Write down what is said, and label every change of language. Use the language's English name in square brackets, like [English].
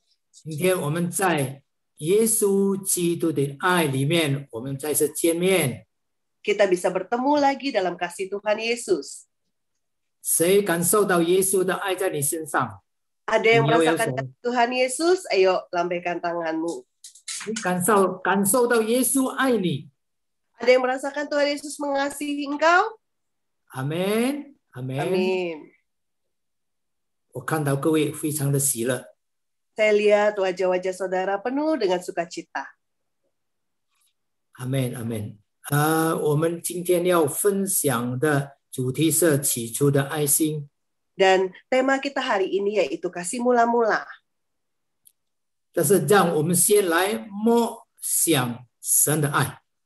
[Chinese] 今天我们在耶稣基督的爱里面，我们再次见面。 [Indonesian] Kita bisa bertemu lagi dalam kasih Tuhan Yesus. [Chinese] 谁感受到耶稣的爱在你身上？ [Indonesian] Ada yang Yo, merasakan yo, kasih Tuhan Yesus? Ayo lambaikan tanganmu. [Chinese] 你感受到耶稣爱你？ [Indonesian] Ada yang merasakan Tuhan Yesus mengasihi engkau? [Chinese] 阿门，阿门。 [Indonesian] Amin. [Chinese] 我看到各位非常的喜乐。 [Indonesian] Saya lihat wajah-wajah saudara penuh dengan sukacita. [Chinese] 阿门，阿门。我们今天要分享的主题是起初的爱心。 [Indonesian] Dan tema kita hari ini yaitu kasih mula-mula. [Chinese] 但是让我们先来默想神的爱。